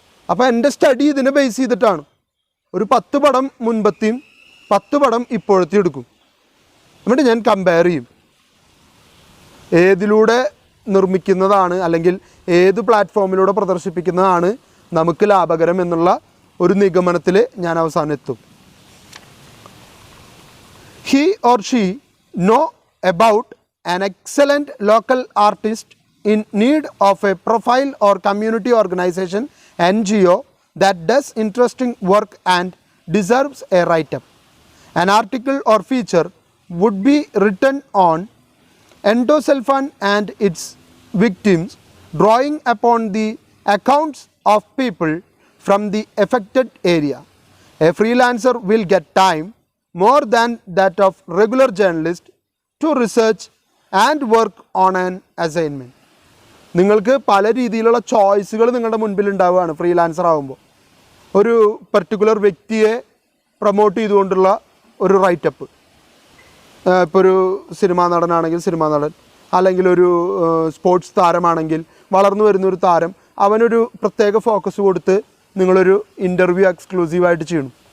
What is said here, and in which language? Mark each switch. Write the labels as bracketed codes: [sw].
[ml] അപ്പോൾ എൻ്റെ സ്റ്റഡി ഇതിനെ ബേസ് ചെയ്തിട്ടാണ്. ഒരു 10 പടം മുൻപത്തെയും 10 പടം ഇപ്പോഴത്തെയും എടുക്കും. എന്നിട്ട് ഞാൻ കമ്പയർ ചെയ്യും, ഏതിലൂടെ നിർമ്മിക്കുന്നതാണ് അല്ലെങ്കിൽ ഏത് പ്ലാറ്റ്ഫോമിലൂടെ പ്രദർശിപ്പിക്കുന്നതാണ് നമുക്ക് ലാഭകരം എന്നുള്ള ഒരു നിഗമനത്തിൽ ഞാൻ അവസാനം എത്തും. [en] He or she know about an excellent local artist in need of a profile or community organization NGO that does interesting work and deserves a write-up. An article or feature would be written on endosulfan and its victims, drawing upon the accounts of people from the affected area. A freelancer will get time more than that of regular journalist to research and work on an assignment. [ml] നിങ്ങൾക്ക് പല രീതിയിലുള്ള ചോയ്സുകൾ നിങ്ങളുടെ മുൻപിൽ ഉണ്ടാവുകയാണ് freelancer ആകുമ്പോൾ. ഒരു particular വ്യക്തിയെ പ്രൊമോട്ട് ചെയ്തുകൊണ്ടുള്ള ഒരു റൈറ്റപ്പ്, ഇപ്പോൾ ഒരു സിനിമാ നടനാണെങ്കിൽ സിനിമാ നടൻ, അല്ലെങ്കിൽ ഒരു സ്പോർട്സ് താരമാണെങ്കിൽ വളർന്നു വരുന്നൊരു താരം, അവനൊരു പ്രത്യേക ഫോക്കസ് കൊടുത്ത് നിങ്ങളൊരു ഇൻ്റർവ്യൂ എക്സ്ക്ലൂസീവായിട്ട് ചെയ്യണം.